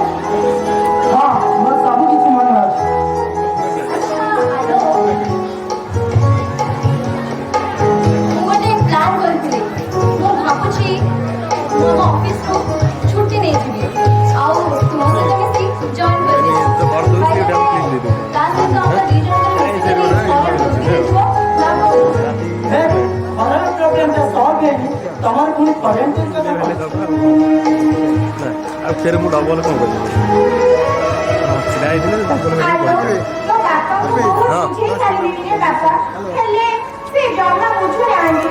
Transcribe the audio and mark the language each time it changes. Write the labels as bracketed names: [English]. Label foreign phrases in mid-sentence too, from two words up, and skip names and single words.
[Odia] ହଁ, ମୋର ସବୁ କିଛି ମନେ ଅଛି। ଆଚ୍ଛା ଆଲୋ, ମୁଁ ଗୋଟେ ପ୍ଲାନ୍ କରିଥିଲି। ମୁଁ ଭାବୁଛି ମୁଁ ଆମ ଅଫିସରୁ ଛୁଟି ନେଇଯିବି ଆଉ ତୁମ ସହିତ ମିଶି ଜଏନ୍ କରିବି। [English] By the way, [Odia] ତା ସହିତ ଆମ ଦି ଜଣଙ୍କର ମିଶିକରି [English] foreign tour [Odia] ବି ହେଇଯିବ। ନା କଣ? [English] foreign problemଟା [Odia] ସଲ୍ଭ ହେଇନି, ତମର ପୁଣି [English] foreign tour [Odia] କଥା କଣ? ଆଉ ଫେର ମୁଁ ଡବଲ କ'ଣ କରିବି? ଛିଡ଼ା ହେଇଥିଲେ ଡବଲ ଆଲୋ, ମୋ ବାପାଙ୍କୁ ବହୁତ ବୁଝେଇ ସାରିଲିଣି ରେ ବାପା, ହେଲେ ସେ ଜମା ବୁଝୁନାହାନ୍ତି।